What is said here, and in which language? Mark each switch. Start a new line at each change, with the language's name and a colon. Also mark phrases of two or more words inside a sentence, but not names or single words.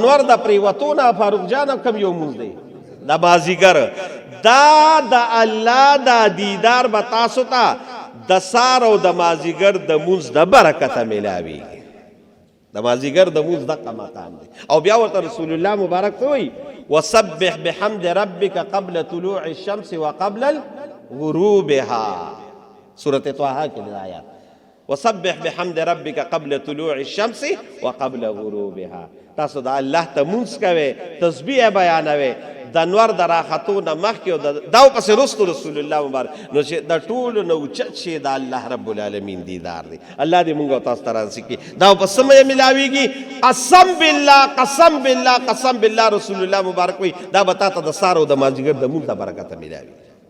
Pashto: نور د پرېوتو نه فاروق جانه کوم یو مونځ دی د مازدیګر دا د الله د دیدار به تاسو ته د سار او د مازدیګر د مونځ د برکته میلاویږي د مازدیګر د مونځ دغه مقام دی او بیا ورته رسول الله مبارک ته وایي
Arabic: وسبح بحمد ربك قبل طلوع الشمس وقبل غروبها
Pashto: سورة طه کې د آیات
Arabic: وسبح بحمد ربك قبل طلوع الشمس وقبل غروبها
Pashto: تاسو د الله ته مونځ کوئ تسبیح بیانوئ د نور د راختو نه مخکې او دا پسې رستو رسول الله مبارک نو چې د ټولو نه اوچت شی د الله
Arabic: رب العالمین
Pashto: دیدار دی الله دې مونږ او تاسو ته رانصیب دا په څه میلاویږي
Arabic: قسم بالله قسم بالله قسم بالله
Pashto: رسول الله مبارک وایي دا به تا ته د سهار او د مازدیګر د مونځ د برکته میلاویږي